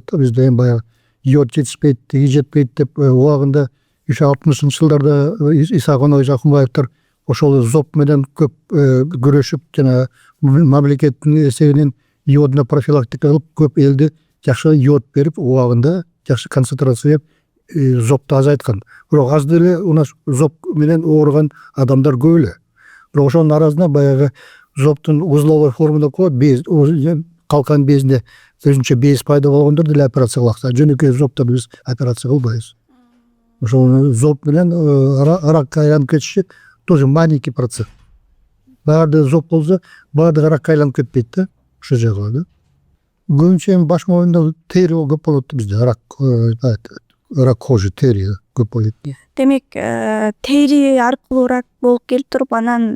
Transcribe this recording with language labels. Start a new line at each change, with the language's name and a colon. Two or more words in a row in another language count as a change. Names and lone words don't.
Kyrgyz: Бизде эми баягы йод жетишпейт, тиги жетпейт деп убагында 60-жылдарда Иса Жакынбаевдер ошол зоб менен көп күрөшүп, жана мамлекеттин эсебинен йодуна профилактика кылып, көп элди жакшы йод берип, убагында жакшы концентрация зобду азайткан. Бирок аз деле
Russian: у нас
Kyrgyz: зоб менен ооруган адамдар көп эле. Бирок ошонун арасында баягы зобдун узловой форма деп коет, без калкан безинде өзүнчө без пайда болгондор деле операция кылат. Жөнөкөй зобдо биз операция кылбайбыз. Ошол зоб менен ракка айланып кетиши
Russian: тоже маленький процент.
Kyrgyz: Баардыгы зоб болсо, баардыгы ракка айланып кетпейт да, ошол жагы да. Көбүнчө эми баш моюнда тери көп болот бизде,
Russian: рак кожи,
Kyrgyz: тери көп болот. Демек, тери аркылуу рак болуп келип туруп, анан